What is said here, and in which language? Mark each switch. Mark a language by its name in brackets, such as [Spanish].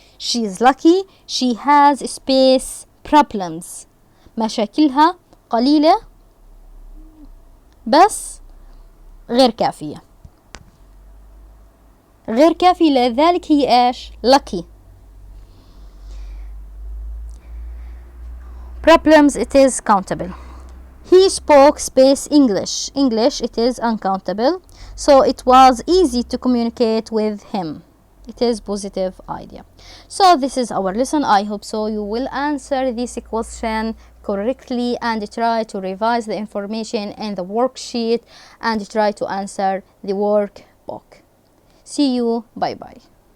[English] She's lucky she has space problems. [Arabic] مشاكلها قليلة بس غير كافية. غير كافي لذلك هي ايش؟ lucky. [English] Problems it is countable. He spoke space English. English it is uncountable. So it was easy to communicate with him. It is positive idea. So this is our lesson. I hope so you will answer this question correctly and try to revise the information in the worksheet and try to answer the workbook. See you. Bye bye.